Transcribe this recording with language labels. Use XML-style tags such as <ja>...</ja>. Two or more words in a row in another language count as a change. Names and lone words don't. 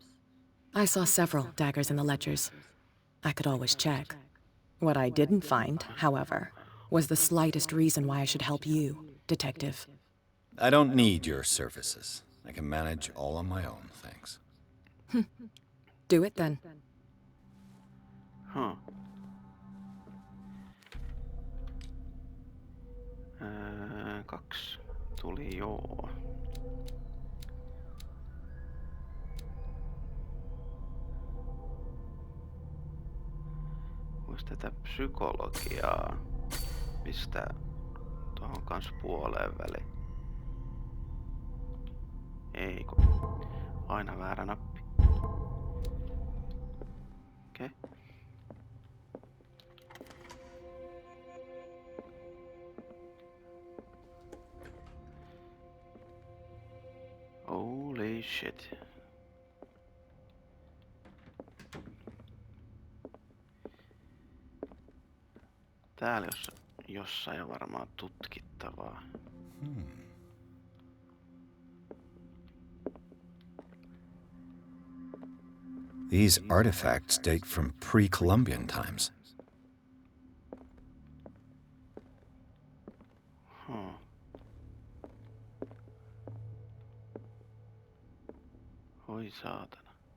<en>I saw several daggers in the ledgers. I could always check. What I didn't find, however, was the slightest reason why I should help you, Detective. I don't need your services. I can manage all on my own, thanks. Do it then.</en> <fi>Huh. Kaksi tuli joo. Vois tätä psykologiaa pistää tuohon kans puoleen väliin. Ei kun aina väärä nappi. Okei.</fi> <en>Holy shit.</en> <fi>Täällä jossain on varmaan tutkittavaa.</fi> <en>These artifacts date from pre-Columbian times. Huh.</en> <fi>Oi saatana.</fi>